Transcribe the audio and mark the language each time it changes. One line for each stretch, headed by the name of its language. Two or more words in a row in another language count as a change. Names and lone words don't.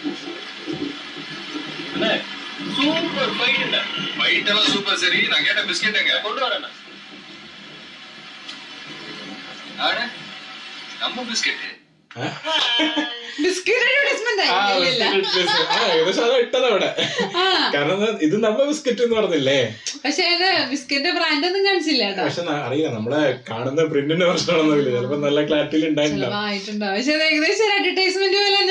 English: super fight
Tamil: ஃபைட் எல்லாம் சூப்பர். சரி நான் கேட்ட பிஸ்கெட் எங்க? கொண்டு வரேன். ஆட நம்ம பிஸ்கெட்
English: biscuit advertisement
Malayalam: ഏകദേശം അത് ഇട്ടത് അവിടെ. കാരണം ഇത് നമ്മ ബിസ്ക്കറ്റ് എന്ന് പറഞ്ഞില്ലേ. പക്ഷെ ബിസ്ക്കറ്റ് ബ്രാൻഡ് ഒന്നും കാണിച്ചില്ല കേട്ടോ. പക്ഷെ അറിയില്ല നമ്മളെ കാണുന്ന പ്രിന്റിന്റെ പ്രശ്നമാണെന്നില്ല. ചിലപ്പോ നല്ല ക്ലാരിറ്റിയിൽ ഉണ്ടായിട്ടില്ല. പക്ഷെ ഏകദേശം ഒരു അഡ്വർടൈസ്മെന്റ് പോലെ തന്നെ